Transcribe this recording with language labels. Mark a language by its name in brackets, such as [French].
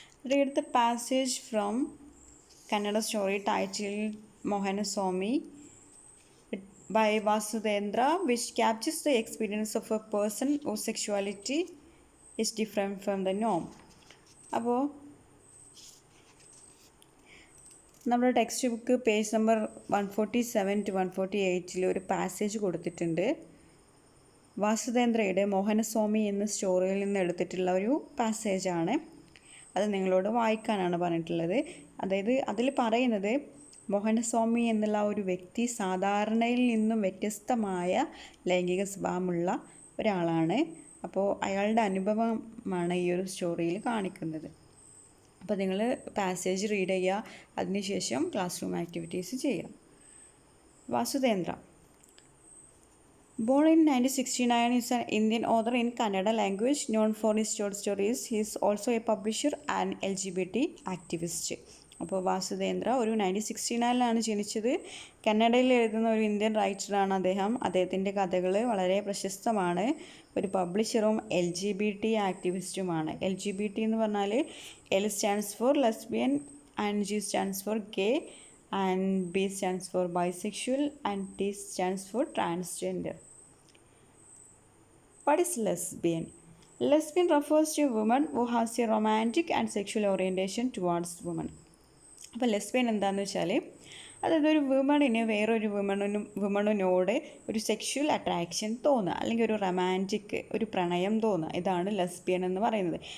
[English] Read the passage from Kannada story titled Mohanaswamy by Vasudendra, which captures the experience of a person whose sexuality is different from the norm. [Malayalam] അപ്പോൾ നമ്മുടെ text book page number 147 to 148 ഒരു passage കൊടുത്തിട്ടുണ്ട്. വാസുദേന്ദ്രയുടെ മോഹനസ്വാമി എന്ന സ്റ്റോറിയിൽ നിന്ന് എടുത്തിട്ടുള്ള ഒരു പാസേജാണ്. അത് നിങ്ങളോട് വായിക്കാനാണ് പറഞ്ഞിട്ടുള്ളത്. അതായത് അതിൽ പറയുന്നത് മോഹനസ്വാമി എന്നുള്ള ഒരു വ്യക്തി സാധാരണയിൽ നിന്നും വ്യത്യസ്തമായ ലൈംഗിക സ്വഭാവമുള്ള ഒരാളാണ്. അപ്പോൾ അയാളുടെ അനുഭവമാണ് ഈ ഒരു സ്റ്റോറിയിൽ കാണിക്കുന്നത്. അപ്പോൾ നിങ്ങൾ പാസേജ് റീഡ് ചെയ്യുക, അതിനുശേഷം ക്ലാസ് റൂം ആക്ടിവിറ്റീസ് ചെയ്യുക. വാസുദേന്ദ്ര [English] Born in 1969, is an Indian author in Kannada language known for his short stories. He is also a publisher and LGBT activist. [Malayalam] അപ്പോൾ വാസുദേന്ദ്ര ഒരു 1969 ജനിച്ചത്. കന്നഡയിൽ എഴുതുന്ന ഒരു ഇന്ത്യൻ റൈറ്ററാണ് അദ്ദേഹം. അദ്ദേഹത്തിൻ്റെ കഥകൾ വളരെ പ്രശസ്തമാണ്. ഒരു പബ്ലിഷറും LGBT ആക്ടിവിസ്റ്റുമാണ്. [English] LGBT [Malayalam] എന്ന് പറഞ്ഞാൽ [English] L stands for lesbian and G stands for gay and B stands for bisexual and T stands for transgender. What is lesbian? Lesbian refers to a woman who has a romantic and sexual orientation towards women. [Malayalam] അപ്പോൾ lesbian എന്താണെന്ന് വെച്ചാൽ അതായത് ഒരു വുമണിന് വേറൊരു വുമണിനോട് ഒരു sexual attraction തോന്നുക, അല്ലെങ്കിൽ ഒരു റൊമാൻറ്റിക് ഒരു പ്രണയം തോന്നുക, ഇതാണ് ലെസ്ബിയൻ എന്ന് പറയുന്നത്.